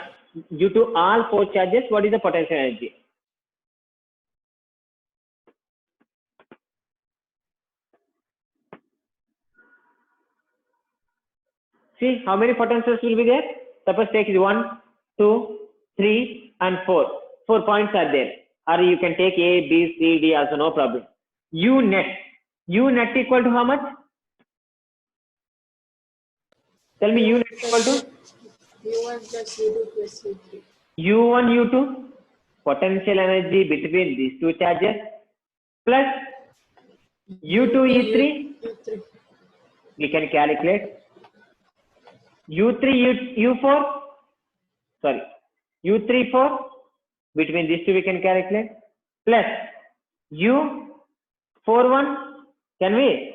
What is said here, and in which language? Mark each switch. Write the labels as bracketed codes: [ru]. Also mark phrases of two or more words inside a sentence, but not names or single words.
[en] Due to all four charges, what is the potential energy? See how many potentials will be there? Suppose take 1, 2, 3, and 4. 4 points are there. Or you can take A, B, C, D also, no problem. U net. U net equal to how much? Tell me U net equal to? U1 plus U2 plus U3. U1, U2, potential energy between these two charges, plus U2, U3, U3. we can calculate. U3, U4, sorry, U3, 4, between these two we can calculate, plus U4, 1, can we?